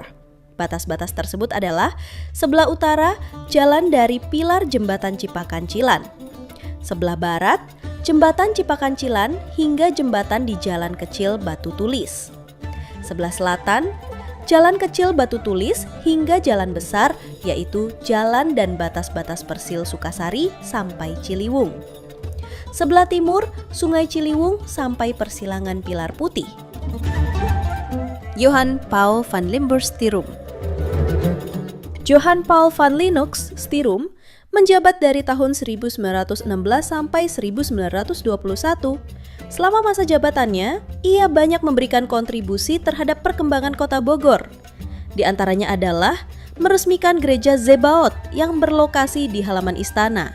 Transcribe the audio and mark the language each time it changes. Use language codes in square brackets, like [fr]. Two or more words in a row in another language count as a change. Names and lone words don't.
[id] Batas-batas tersebut adalah sebelah utara jalan dari pilar jembatan Cipakancilan, sebelah barat jembatan Cipakancilan hingga jembatan di Jalan Kecil Batu Tulis, sebelah selatan Jalan Kecil Batu Tulis hingga Jalan Besar yaitu jalan dan batas-batas Persil Sukasari sampai Ciliwung, sebelah timur Sungai Ciliwung sampai Persilangan Pilar Putih. Johann Paul van Limburg Stirum. Johann Paul van Lennox Stirum menjabat dari tahun 1916 sampai 1921. Selama masa jabatannya, ia banyak memberikan kontribusi terhadap perkembangan kota Bogor. Di antaranya adalah meresmikan gereja Zebaot yang berlokasi di halaman istana.